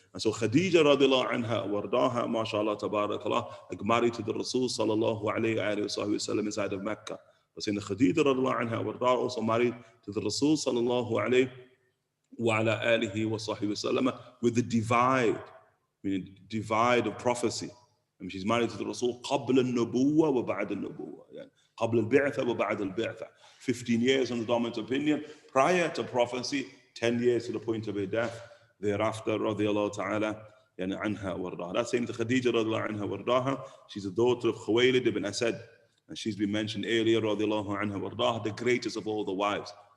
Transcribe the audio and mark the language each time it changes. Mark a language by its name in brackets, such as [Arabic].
[English] And so Khadija radiallahu anha wardaha, mashallah tabarakallah, married to the Rasul sallallahu alayhi wa sallam inside of Mecca. But saying Khadija radiallahu anha wardaha also married to the Rasul sallallahu alayhi wa ala alihi wa sallam with the divide. Meaning divide of prophecy. I mean, she's married to the Rasul [Arabic] قبل النبوة وبعد النبوة. يعني قبل البعثة وبعد البعثة. [English] 15 years on the dominant opinion prior to prophecy, 10 years to the point of her death. Thereafter, radiallahu ta'ala, [Arabic] يعني عنها ورداها. [English] That's saying to Khadija radiallahu anha wardaha. She's the daughter of Khuwaylid ibn Asad. And she's been mentioned earlier, radiallahu anha wardaha, the greatest of all the wives.